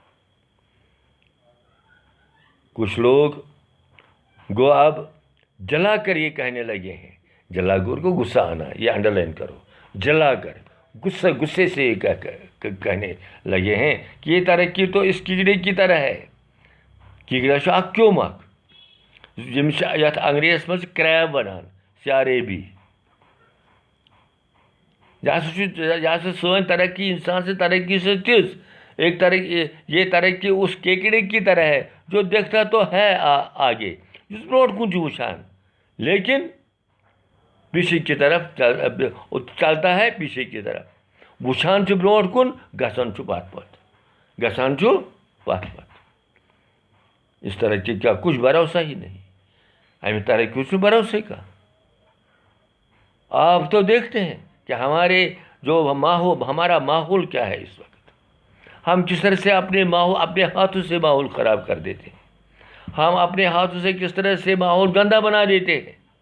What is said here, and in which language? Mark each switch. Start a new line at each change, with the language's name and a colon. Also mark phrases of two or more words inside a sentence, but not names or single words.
Urdu: کچھ لوگ گو اب جلا کر یہ کہنے لگے ہیں جلا کر کو غصہ آنا یہ انڈر لائن کرو جلا کر غصے سے یہ کہنے لگے ہیں کہ یہ ترقی تو اس کیڑے کی طرح ہے.
Kashmiri: کیڑا چھُ اکھ کیوٚم اکھ یِم چھِ یتھ انگریزس منٛز کریب ونان CRAB. یہ ہسا سٲنۍ ترقی
Urdu: انسان سے ترقی سے تِژ ایک ترقی یہ ترقی اس کیکڑے کی طرح ہے جو دیکھتا تو ہے آگے
Kashmiri: جس برونٛٹھ کُن چھُ وٕچھان
Urdu: لیکن پیچھے کی طرف چلتا ہے پیچھے کی طرف
Kashmiri: وٕچھان چھُ برونٛٹھ کُن گژھان چھُ پتھ پتھ.
Urdu: اس ترقی کا کچھ بھروسہ ہی نہیں.
Kashmiri: امہِ ترقی چھُ بھروسے کا.
Urdu: آپ تو دیکھتے ہیں کہ ہمارا ماحول کیا ہے اس وقت. ہم کس طرح سے اپنے ہاتھوں سے ماحول خراب کر دیتے ہیں. ہم اپنے ہاتھوں سے کس طرح سے ماحول گندا بنا دیتے ہیں.